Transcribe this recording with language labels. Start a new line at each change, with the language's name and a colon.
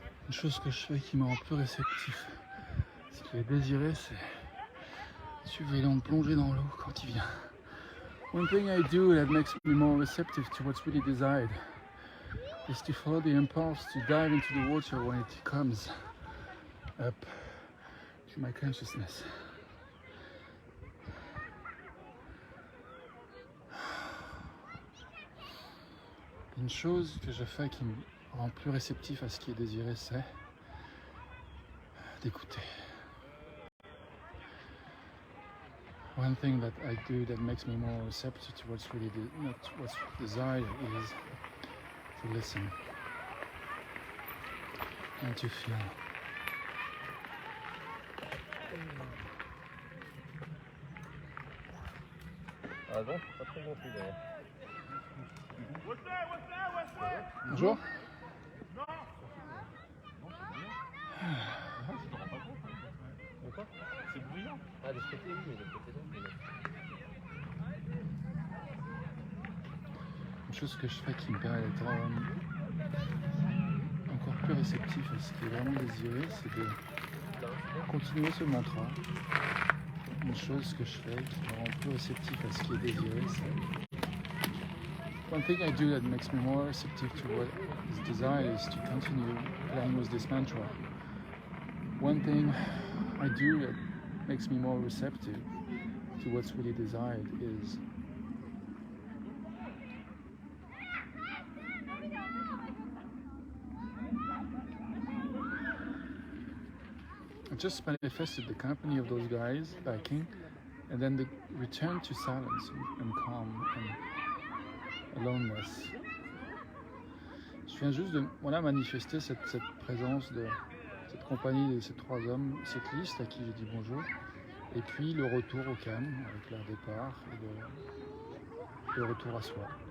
French: chose que je fais qui me rend plus réceptif. Ce qui est désiré, c'est suivre l'élan de plonger dans l'eau quand il vient.
English: One thing I do that makes me more receptive to what's really desired is to follow the impulse to dive into the water when it comes up to my consciousness.
French: Une chose que je fais qui me rend plus réceptif à ce qui est désiré, c'est d'écouter.
English: One thing that I do that makes me more receptive to what's really not what's desired is to listen and to feel.
French: Ah bon, pas très gonflé d'ailleurs. Bonjour. C'est bruyant. Ah, de ce côté, oui, mais de l'autre côté, non. Une chose que je fais qui me permet d'être encore plus réceptif à ce qui est vraiment désiré, c'est de continuer ce mantra. Une chose que je fais qui me rend plus réceptif à ce qui est désiré, c'est...
English: One thing I do that makes me more receptive to what is desired is to continue playing with this mantra. One thing I do that makes me more receptive to what's really desired is I just manifested the company of those guys biking, and then the return to silence and calm and aloneness.
French: Je viens juste de manifester cette présence de cette compagnie de ces trois hommes cyclistes à qui j'ai dit bonjour, et puis le retour au calme avec leur départ et le retour à soi.